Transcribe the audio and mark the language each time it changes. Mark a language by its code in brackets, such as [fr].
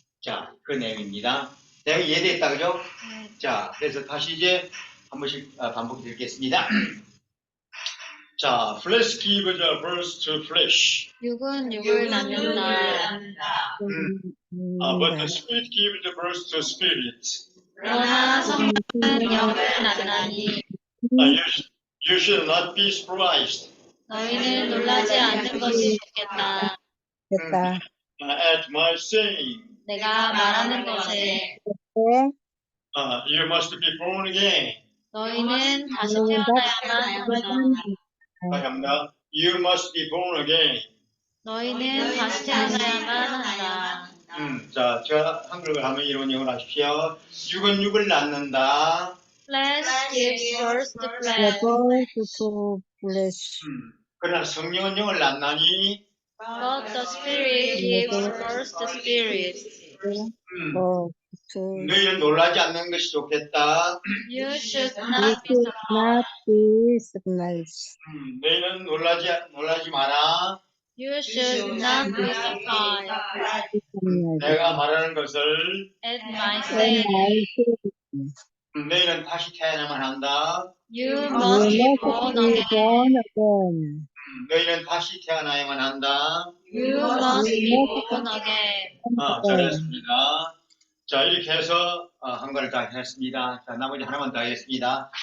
[ko] 자, 그 내용입니다. 내용이 이해됐다 그죠? 자, 그래서 다시 이제 한 번씩 반복해 드리겠습니다. [en] 자, flesh gives birth to flesh. [ko] 육은 육을 낳는다. [en] But the spirit gives birth to spirit. [ko] 그러나 성령은 영을 낳나니 [en] You should not be surprised [ko] 너희는 놀라지 않는 것이 좋겠다. 됐다. [en] at my saying. [ko] 내가 말하는 것에 네. [en] You must be born again. [ko] 너희는 다시 태어나야만 한다. [en] You must be born again. [ko] 너희는 다시 태어나야만 한다. 자, 제가 한글을 하면 이런 영어를 하십시오. 육은 육을 낳는다. [en] Flesh gives birth to flesh. birth to flesh. [ko] 그러나 성령은 영을 낳나니 [en] But the Spirit gives birth to spirit. To [ko] 너희는 놀라지 않는 것이 좋겠다. [en] You should you not be should not be surprised. [ko] 너희는 놀라지 마라. [en] You should not be surprised [ko] 내가 말하는 것을 [en] at my And saying. I say, [ko] 너희는 다시 태어나만 한다. [en] You you must be must born be again. born again. [ko] 너희는 다시 태어나야만 한다. [en] You must be born again. [ko] 잘했습니다. 자, 이렇게 해서 한가를 다 했습니다. 자, 나머지 하나만 더 하겠습니다.